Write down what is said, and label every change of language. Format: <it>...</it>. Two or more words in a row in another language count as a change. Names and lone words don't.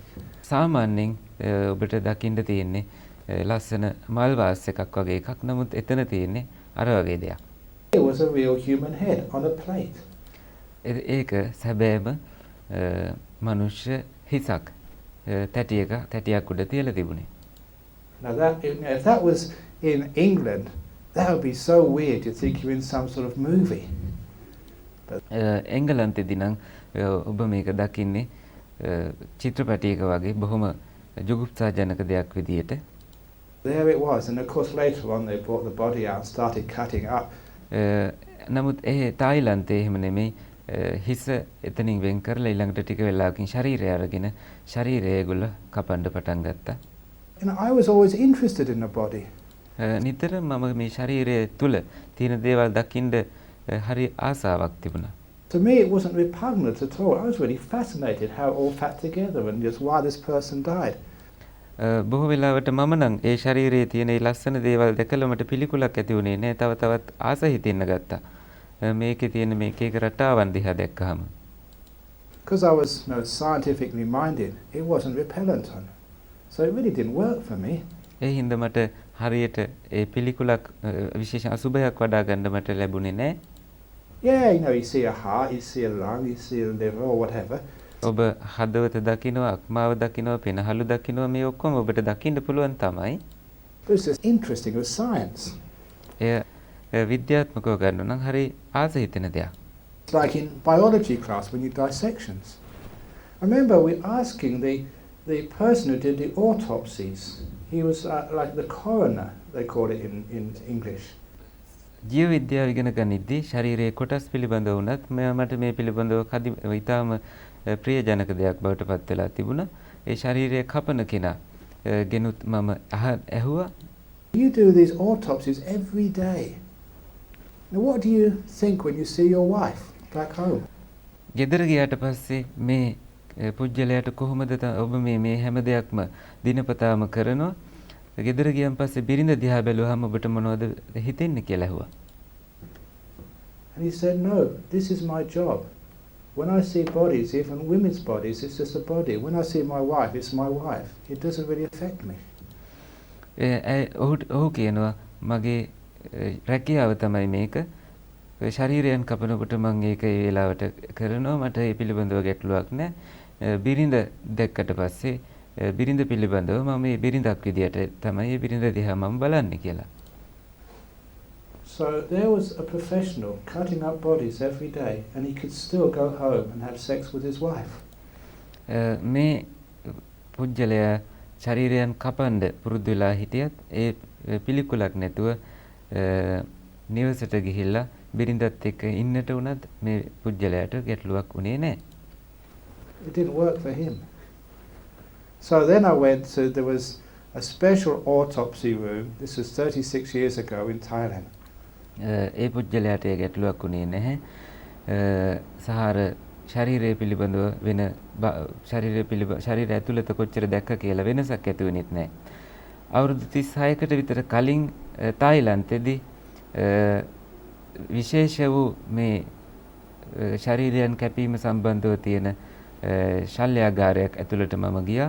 <si>සාමාන්‍යයෙන් ඔබට දකින්න තියෙන්නේ ලස්සන මල් වාස් එකක් වගේ එකක්. නමුත් එතන තියෙන්නේ අර වගේ දෙයක්.</si> <en>It was a real human head on a plate.</en> <si>ඒක සැබෑම මනුෂ්‍ය හිසක් තැටියක් උඩ තියලා තිබුණේ.</si> <en>Now if that was in England, that would be so weird. You'd think you're in some sort of movie.</en> <si>එංගලන්තෙදී නම් ඔබ මේක දකින්නේ චිත්‍රපටයක වගේ බොහොම ජුගුප්සාජනක දෙයක් විදියට.</si> <en>There it was, and of course later on they brought the body out and started cutting up.</en> <si>නමුත් තායිලන්තයේ එහෙම නෙමෙයි. හිස එතනින් වෙන් කරලා ඊළඟට ටික වෙලාවකින් ශරීරය අරගෙන ශරීරය ඒගොල්ලෝ කපන්න පටන් ගත්තා.</si> <en>I was always interested in the body.</en> <si>නිතරම මම මේ ශරීරය තුල තියෙන දේවල් දකින්න හරි ආසාවක් තිබුණා.</si> <en>To me it wasn't repugnant at all. I was really fascinated how it all fit together and just why this person died.</en> <si>බොහෝ වෙලාවට මම නම් ඒ ශරීරයේ තියෙන ඒ ලස්සන දේවල් දැකලා මට පිළිකුලක් ඇති වුණේ නෑ. තවත් ආස හිතෙන්න ගත්තා. මේකේ තියෙන මේක එක රටාවන් දිහා දැක්කහම.</si> <en>Because I was scientifically minded, it wasn't repellent on. So it really didn't work for me.</en> <si>ඒ හින්දා මට හරියට ඒ පිළිකුලක් විශේෂ අසුබයක් වඩා ගන්න මට ලැබුණේ නෑ.</si> <en>Yeah, you see a heart, you see a lung, you see a liver or whatever.</en> <si>ඔබ හදවත දකිනවා, අක්මාව දකිනවා, පෙනහළු දකිනවා, මේ ඔක්කොම ඔබට දකින්න පුළුවන් තමයි.</si> <en>It was just interesting with science.</en> <si>විද්‍යාත්මකව ගන්න නම් හරි ආස හිතෙන දෙයක්.</si> <en>It's like in biology class when you dissections. I remember we asking the person who did the autopsies. He was like the coroner, they call it in English.</en> <si>ජීව විද්‍යාව ඉගෙන ගනිද්දී ශරීරයේ කොටස් පිළිබඳව වුණත් මට මේ පිළිබඳව ඉතාම ප්‍රියජනක දෙයක් බවට පත් වෙලා තිබුණා. ඒ ශරීරයේ කපන කෙනා ගෙනුත් මම ඇහුවා.</si> <en>You do these autopsies every day. Now what do you think when you see your wife back home?</en> <si>ගෙදර ගියාට පස්සේ මේ පුජ්‍යලයට කොහොමද ඔබ මේ හැම දෙයක්ම දිනපතාම කරනවා? ගෙදර ගියන් පස්සේ බිරිඳ දිහා බැලුවාම ඔබට මොනවද හිතෙන්නේ කියලා ඇහුවා.</si> <en>And he said, no, this is my job. When I see bodies, even women's bodies, it's just a body. When I see my wife, it's my wife. It doesn't really affect me.</en> <si>ඔහු කියනවා මගේ රැකියාව තමයි මේක. ශරීරයන් කපනකොට මම ඒක ඒ වෙලාවට කරනවා. මට ඒ පිළිබඳව ගැටලුවක් නැහැ. බිරිඳ දැක්කට පස්සේ බිරිඳ පිළිබඳව මම මේ බිරිඳක් විදියට තමයි ඒ බිරිඳ දිහා මම බලන්නේ කියලා.</si> <en>So there was a professional cutting up bodies every day and he could still go home and have sex with his wife.</en> <si>මේ පුජ්‍යලයා ශරීරයන් කපන්න පුරුදු වෙලා හිටියත් ඒ පිළිකුලක් නැතුව නිවසට ගිහිල්ලා බිරිඳත් එක්ක ඉන්නට උනත් මේ පුජ්‍යලයාට ගැටලුවක් උනේ නැහැ.</si> <en>It didn't work for him. So then I went to, there was a special autopsy room. This was 36 years ago in Thailand.</en> <si>ඒ පුජ්‍යලයාට ඒ ගැටලුවක් උනේ නැහැ. සහාර ශරීරය පිළිබඳව වෙන ශරීරය ඇතුළත කොච්චර දැක්ක කියලා වෙනසක් ඇති වෙන්නේ නැහැ. අවුරුදු 36කට විතර කලින් තායිලන්තයේදී විශේෂ වූ මේ ශරීරයන් කැපීම සම්බන්ධව තියෙන ශල්‍යාගාරයක් ඇතුළට මම ගියා.</si>